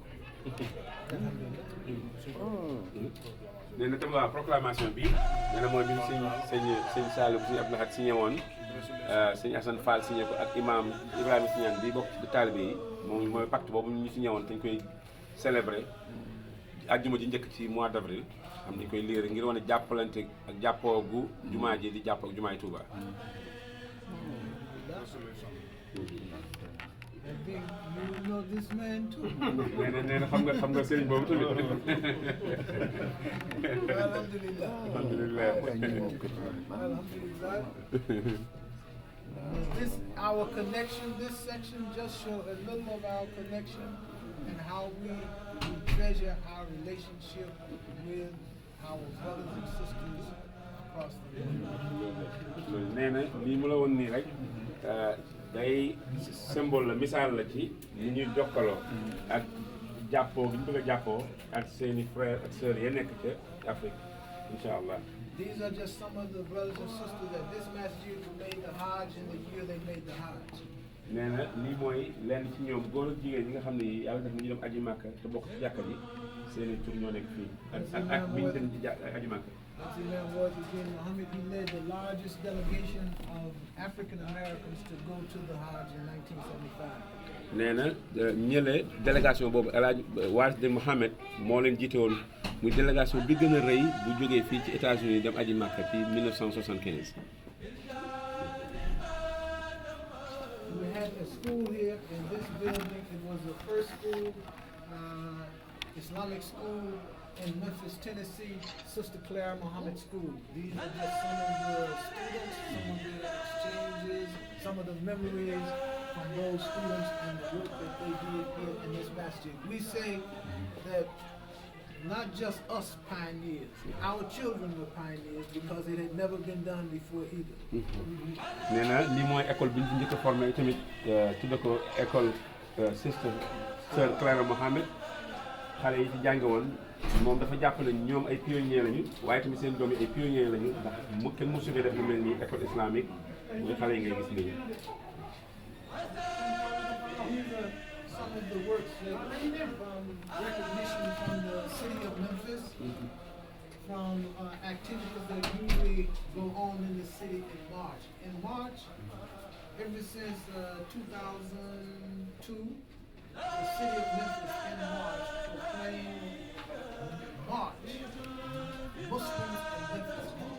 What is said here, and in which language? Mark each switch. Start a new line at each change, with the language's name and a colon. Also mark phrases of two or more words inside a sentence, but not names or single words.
Wolof: nee na tam waaw proclamation bi nee na mooy bi sëñ Saliou bu sëñ Abdou Lahad signé woon sëñ Assane Fall signé ko ak imam Ibrahima Signane bi bokk ci taalibe yi moom mooy pacte boobu ñu signé woon dañ koy célébrer àjjuma ji njëkk ci
French: mois d'avril
Wolof: xam dañ koy liir ngir wane jàppalante ak jàppoo gu jumaa ji di jàppoo ak jumaay Touba.
English: I think you know this man too.
Wolof: nee na xam nga sëriñ boobu tamit. Alhamdulillah. Alhamdulillah. Alhamdulillah.
English: This our connection, this section just show a little of our connection and how we treasure our relationship with our brothers and sisters across the world.
Wolof: nee na lii mu la woon nii rek day symbole la misaal la ci ni ñuy jokkaloo ak jàppoo bi ñu bëgg a jàppoo ak seeni frères ak sœurs ya nekk ca Afrique
Arabic: incha allah.
English: These are just some of the brothers and sisters at this masjid who made the Hajj in the year they made the Hajj.
Wolof: nee na lii mooy lenn ci ñoom góor ak jigéen ñi nga xam ne yàlla def na ñu dem aji màkka te bokk ci jàkka ji seeni tur ñoo nekk fii ak bi ñu dem ci aji màkka.
English: That's Imam Wahid Muhammad. He led the largest delegation of African Americans to go to the Hajj in 1975.
Wolof: nee na ñële délégation boobu El Hadj Wahid Mohamed moo leen jiite woon muy délégation bi gën a rëy bu jógee fii ci États-Unis dem aji Màkka ci 1975.
English: We had a school here in this building. It was the first school, Islamic school in Memphis, Tennessee, Sister Claire Muhammad School. These are just some of the students, some of the exchanges, some of the memories from those students and the work that they did here in this masjid. We say that not just us pioneers, our children were pioneers because it had never been done before either.
Wolof: nee na lii mooy école bi ñu fi njëkk a formé tamit tudde ko école Sister Sœur Clara Mohamed xale yi ci jànge woon moom dafa jàpp ne ñoom ay pionniers lañu waaye tamit seen doom yi ay pionniers lañu ndax kenn mosu fee def lu mel ni
French: école islamique
Wolof: muy xale yi ngay gis nii.
English: These are some of the works that from recognition from the city of Memphis, from activities that usually go on in the city in March. In March, ever since 2002, the city of Memphis in March proclaimed March, Muslims in Memphis month.